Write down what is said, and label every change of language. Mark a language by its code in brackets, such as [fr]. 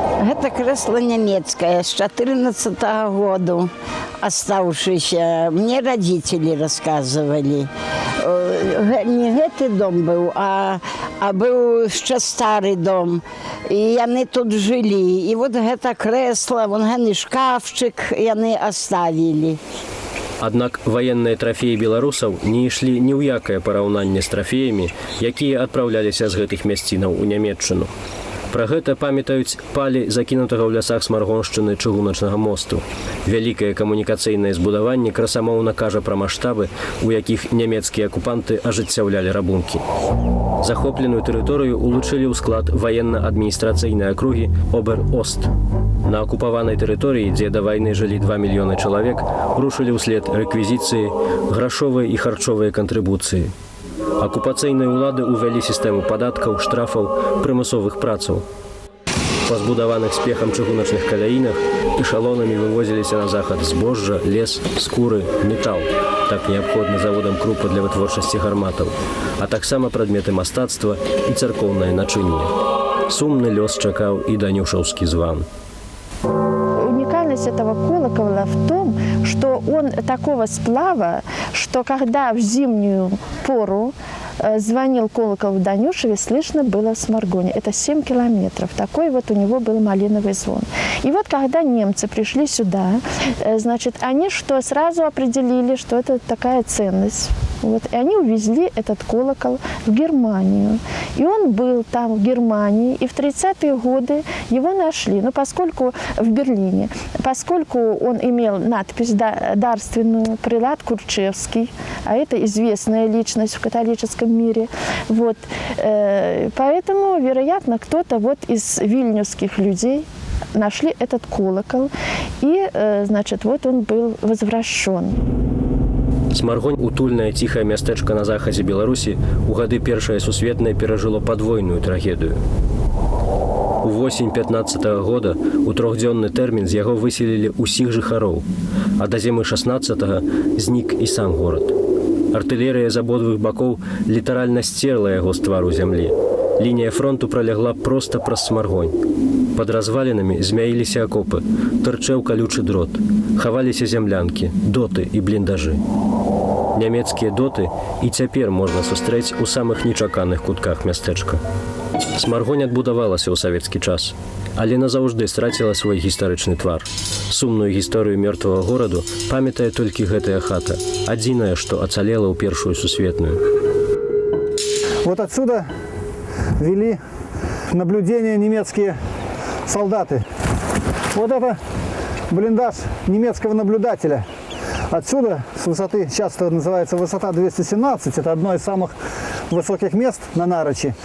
[ru] Это кресло немецкое с 14 года оставшееся. Мне родители рассказывали. Не этот дом был, а был еще старый дом. И они тут жили. И вот это кресло, вон этот шкафчик, и они оставили. [be] Аднак ваенныя трафеі беларусаў не ішлі ні ў якае параўнанне з трафеямі, якія адпраўляліся з гэтых мясцінаў у Нямецчыну. Пра гэта памятаюць палі закінутага ў лясах Смаргоншчыны чыгуначнага мосту. Вялікае камунікацыйнае збудаванне красамоўна кажа пра маштабы, у якіх нямецкія акупанты ажыццяўлялі рабункі. Захопленую тэрыторыю улучылі ў склад ваенна-адміністрацыйнай акругі Обер-Ост. На акупаванай тэрыторыі, дзе да вайны жылі 2 мільёны чалавек, рушылі ўслед рэквізіцыі, грашовыя і харчовыя кантрыбуцыі. Акупацыйныя ўлады ўвялі сістэму падаткаў, штрафаў, прымусовых працаў. Па збудаваных спехам чыгуначных каляінах эшалонамі вывозіліся на захад збожжа, лес, скуры, метал, так неабходны заводам крупы для вытворчасці гарматаў, а таксама прадметы мастацтва і царкоўнае начынне. Сумны лёс чакаў і данюшаўскі зван. [ru] Уникальность этого колокола в том, что он такого сплава, что когда в зимнюю пору звонил колокол в Данюшеве, слышно было в Сморгоне. Это 7 километров. Такой вот у него был малиновый звон. И вот когда немцы пришли сюда, значит, они что, сразу определили, что это такая ценность. Вот. И они увезли этот колокол в Германию. И он был там, в Германии, и в 30-е годы его нашли. Но поскольку в Берлине, поскольку он имел надпись дарственную, прилад Курчевский, а это известная личность в католическом мире, вот, поэтому, вероятно, кто-то вот из вильнюсских людей нашли этот колокол, и, значит, вот он был возвращен. [be] Смаргонь, утульнае ціхае мястэчка на захадзе Беларусі, у гады Першае сусветнае перажыло падвойную трагедыю. У восень 15-го года у трохдзённы тэрмін з яго выселілі ўсіх жыхароў, а да зімы 16-го знік і сам горад. Артылерыя з абодвух бакоў літаральна сцерла яго з твару зямлі. Лінія фронту пролягла проста праз Смаргонь. Пад развалінамі змяіліся акопы, тырчэў калючы дрот, хаваліся зямлянкі, доты і бліндажы. Нямецкія доты і цяпер можна сустрэць у самых нечаканых кутках мястэчка. Смаргонь адбудавалася ў савецкі час, але назаўжды страціла свой гістарычны твар. Сумную гісторыю мёртвага гораду памятае толькі гэтая хата, адзінае, што ацалела ў Першую сусветную. [ru] Вот отсюда вели наблюдение немецкие солдаты. Вот это блиндаж немецкого наблюдателя. Отсюда, с высоты, сейчас это называется высота 217, это одно из самых высоких мест на Нарочи.